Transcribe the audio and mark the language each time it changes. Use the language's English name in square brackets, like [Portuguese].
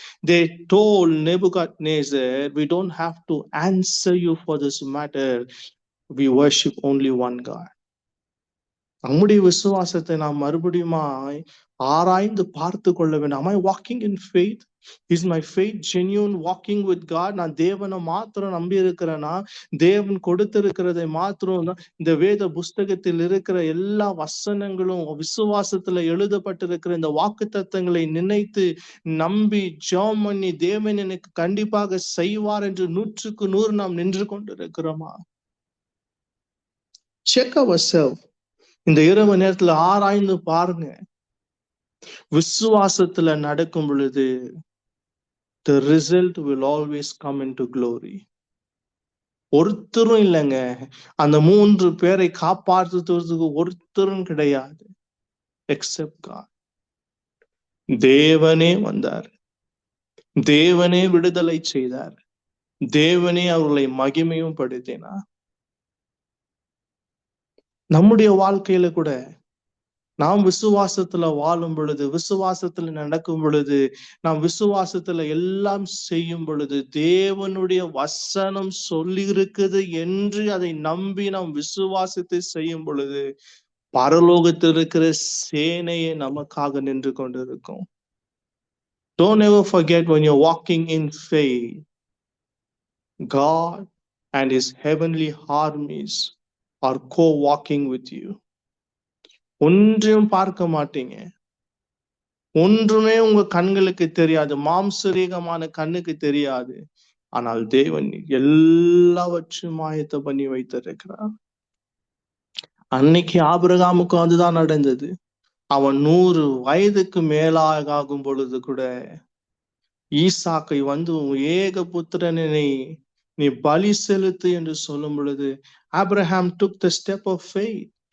[English] They told Nebuchadnezzar, we don't have to answer you for this matter, we worship only one God. [Tamil] நம்முடைய விசுவாசத்தை நாம் மறுபடியும் ஆராய்ந்து பார்த்து கொள்ள வேண்டும். [English] Am I walking in faith? Is my faith genuine walking with God? [Tamil] நான் தேவனை மாத்திரம் நம்பி இருக்கிறேன்னா, தேவன் கொடுத்திருக்கிறதை மாத்திரம் இந்த வேத புஸ்தகத்தில் இருக்கிற எல்லா வசனங்களும் விசுவாசத்துல எழுதப்பட்டிருக்கிற இந்த வாக்குத்தத்தங்களை நினைத்து நம்பி ஜெபம் பண்ணி தேவன் எனக்கு கண்டிப்பாக செய்வார் என்று 100க்கு 100 நாம் நின்று கொண்டிருக்கிறோமா? [English] Check ourselves. [Tamil] இந்த இரவு நேரத்துல ஆராய்ந்து பாருங்க. விசுவாசத்துல நடக்கும் பொழுது [English] the result will always come into glory. [Tamil] ஒருத்தரும் இல்லைங்க, அந்த 3 பேரை காப்பாற்றுவதற்கு ஒருத்தரும் கிடையாது [English] except God. [Tamil] தேவனே வந்தார், தேவனே விடுதலை செய்தார். தேவனே அவர்களை மகிமையும் படுத்தினார். நம்முடைய வாழ்க்கையில கூட நாம் விசுவாசத்துல வாழும் பொழுது, விசுவாசத்துல நடக்கும் பொழுது, நாம் விசுவாசத்துல எல்லாம் செய்யும் பொழுது, தேவனுடைய வசனம் சொல்லி இருக்குது என்று அதை நம்பி நாம் விசுவாசத்தை செய்யும் பொழுது, பரலோகத்தில் இருக்கிற சேனையை நமக்காக நின்று கொண்டிருக்கும். [English] Don't ever forget, when you're walking in faith, God and his heavenly armies are co-walking with you. [Tamil] ஒன்றையும் பார்க்க மாட்டீங்க, ஒன்றுமே உங்க கண்களுக்கு தெரியாது, மாம்சரீகமான கண்ணுக்கு தெரியாது. ஆனால் தேவன் எல்லாவற்றையும் ஆயத்த பண்ணி வைத்திருக்கிறார். அன்னைக்கு ஆபிரகாமுக்கு அதுதான் நடந்தது. அவன் 100 வயதுக்கு மேலாக ஆகும் பொழுது கூட ஈசாக்கை வந்து ஏக புத்திரனை நீ பலி செலுத்து என்று சொல்லும் பொழுது, Abraham [English] took the step of faith.